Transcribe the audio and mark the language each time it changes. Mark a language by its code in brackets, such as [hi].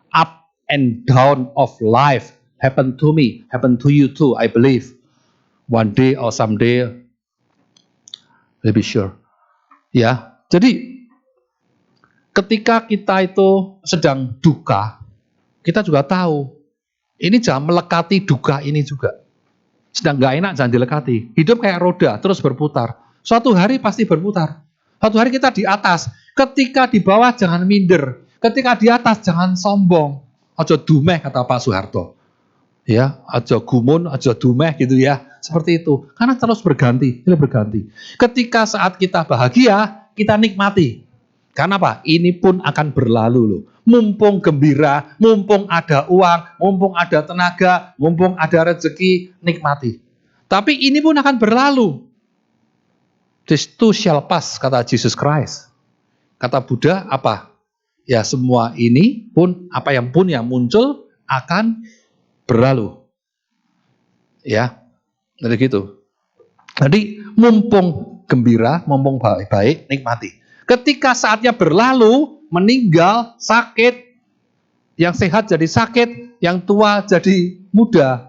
[en] Up and down of life happen to me, happen to you too, I believe. One day or someday, I'll be sure. [id] Ya, jadi ketika kita itu sedang duka, kita juga tahu, ini jangan melekati duka ini juga. Sedang nggak enak, jangan dilekati. Hidup kayak roda, terus berputar. Suatu hari pasti berputar. Suatu hari kita di atas. Ketika di bawah, jangan minder. Ketika di atas, jangan sombong. [jv] Ojo dumeh, [id] kata Pak Soeharto. Ya, [jv] ojo gumun, ojo dumeh [id] gitu ya. Seperti itu. Karena terus berganti, terus berganti. Ketika saat kita bahagia, kita nikmati. Karena apa? Ini pun akan berlalu loh. Mumpung gembira, mumpung ada uang, mumpung ada tenaga, mumpung ada rezeki, nikmati. Tapi ini pun akan berlalu. [en] This too shall pass, [id] kata [en] Jesus Christ. [id] Kata Buddha apa? Ya semua ini pun, apa yang pun yang muncul akan berlalu. Ya, jadi gitu. Jadi mumpung gembira, mumpung baik-baik, nikmati. Ketika saatnya berlalu, meninggal, sakit, yang sehat jadi sakit, yang tua jadi muda.